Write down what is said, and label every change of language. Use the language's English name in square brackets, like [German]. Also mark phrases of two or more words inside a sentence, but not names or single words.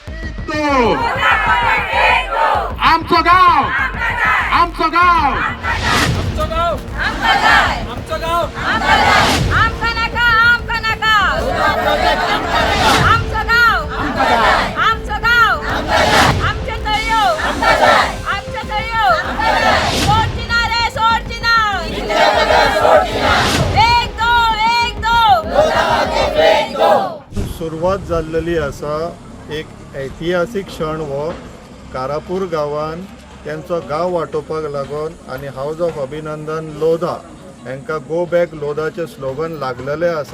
[Marathi] तो आमचं गाव आमचं गाव आमचं गाव आमचं गाव [Konkani] आमका नका [Marathi] आमचं गाव आमचं गाव [Konkani] आमचे तळयो सोडचिना रे सोडचिना एक दो सुरवात जाल्लेली आसा एक ऐतिहासीक क्षण हो कारापूर गांवान त्यांचो गांव वांटोवपाक लागून आनी हाऊस ऑफ अभिनंदन लोधा हांकां [English] go back [Konkani] लोधाचें स्लोगन लागलेलें आसा.